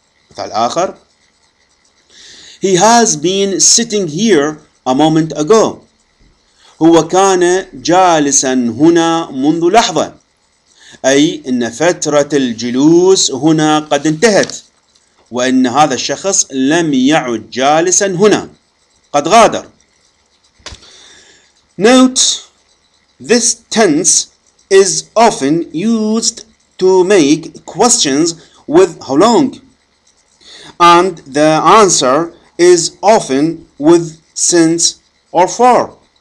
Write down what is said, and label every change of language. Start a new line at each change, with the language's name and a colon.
Arabic: مثال آخر:
English: He has been sitting here a moment ago.
Arabic: هو كان جالسا هنا منذ لحظة، أي أن فترة الجلوس هنا قد انتهت، وأن هذا الشخص لم يعد جالسا هنا، قد غادر.
English: Note: this tense is often used to make questions with how long, and the answer is often with since or for.